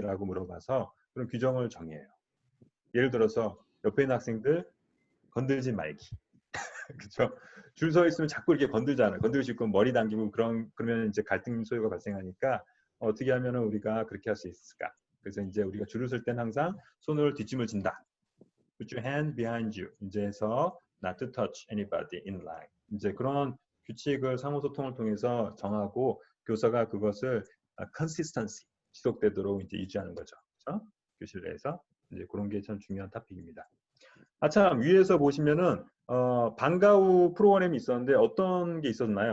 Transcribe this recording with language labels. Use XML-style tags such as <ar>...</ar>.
<ko>라고 물어봐서 그런 규정을 정해요. 예를 들어서 옆에 있는 학생들 건들지 말기. 그렇죠? 줄 서 있으면 자꾸 이렇게 건들잖아요. 건들고 싶고 머리 당기고 그러면 이제 갈등 소요가 발생하니까 어떻게 하면 우리가 그렇게 할 수 있을까? 그래서 이제 우리가 줄을 설 때는 항상 손을 뒷짐을 진다.</ko> <en>Put your hand behind you.</en> <ko>이제서</ko> <en>not to touch anybody in line.</en> <ko>이제 그런 규칙을 상호소통을 통해서 정하고 교사가 그것을 consistency 지속되도록 이제 유지하는 거죠. 그렇죠? 교실 내에서 이제 그런 게 참 중요한 토픽입니다. 참 위에서 보시면은 방과 후 프로그램이 있었는데 어떤 게 있었나요?</ko>